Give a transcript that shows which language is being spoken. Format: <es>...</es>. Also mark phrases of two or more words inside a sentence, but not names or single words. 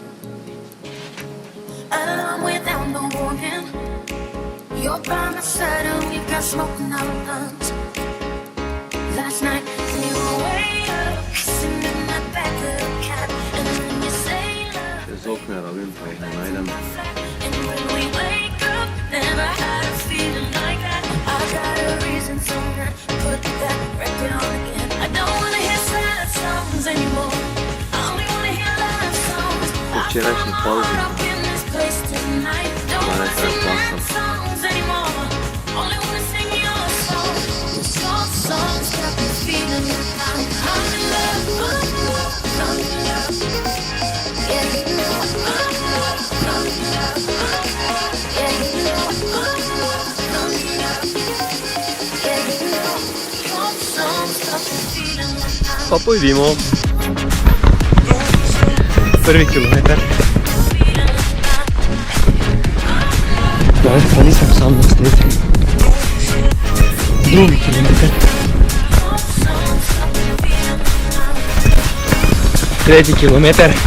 <en>Alarm without no warning, you're by my side and we've got smoke in our lungs. Last night we were way up, kissing in the back of the cab, and then you say love.</en> <sl>Čez okne rabim, pa jih ne najdem.</sl> <en>And when we wake up, never had a feeling like that. I got a reason to not put that record on again. I don't wanna hear sad songs anymore. I only wanna hear love songs.</en> <sl>Po včerajšnji pauzi</sl> <en>Up in this place tonight. Don't wanna sing sad songs anymore. Only wanna sing your songs. The soft songs got me feeling like I'm in love, I'm in love. Yeah, you know I'm in love, I'm in love. Yeah, you know I'm in love, I'm in love. Yeah, you know soft songs got me feeling like I'm</en> <sl>Pa pojdimo. Prvi kilometer. Danes pa nisem sam na stezi. Drugi kilometer. Tretji kilometer.</sl>